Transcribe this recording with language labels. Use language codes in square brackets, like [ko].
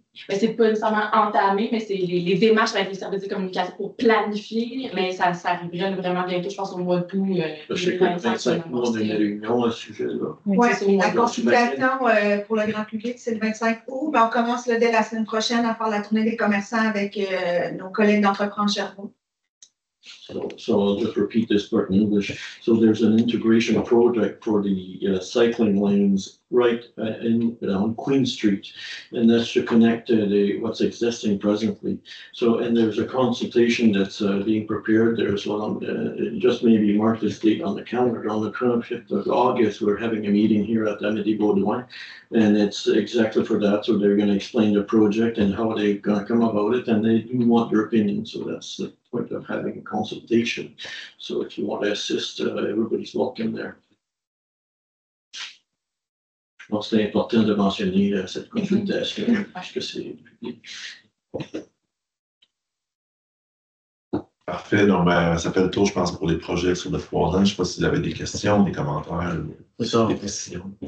[fr] Mais c'est pas nécessairement entamé, mais c'est les démarches avec les services de communication pour planifier, mais ça arriverait vraiment bientôt, je pense, au mois d'août. Je sais que le 25 mois, on a une réunion à ce sujet-là. Oui, la mois consultation pour le grand public, c'est le 25 août. Ben, on commence là, dès la semaine prochaine à faire la tournée des commerçants avec nos collègues d'Entreprendre Sherbrooke. [en] So I'll just repeat this part in English. So there's an integration project for the cycling lanes right on Queen Street, and that's to connect what's existing presently. So, and there's a consultation that's being prepared there. So just maybe mark this date on the calendar. On the 25th of August, we're having a meeting here at Amity-Beaudoin, and it's exactly for that. So they're going to explain the project and how they're going to come about it, and they do want your opinion. So that's the point of having a consultation. So if you want to assist, everybody's welcome there. [fr] Je pense que c'est important de mentionner cette consultation parce que c'est public. Parfait. Donc, ça fait le tour, je pense, pour les projets sur le 3 ans. Je ne sais pas si vous avez des questions, des commentaires, Ça, des précisions.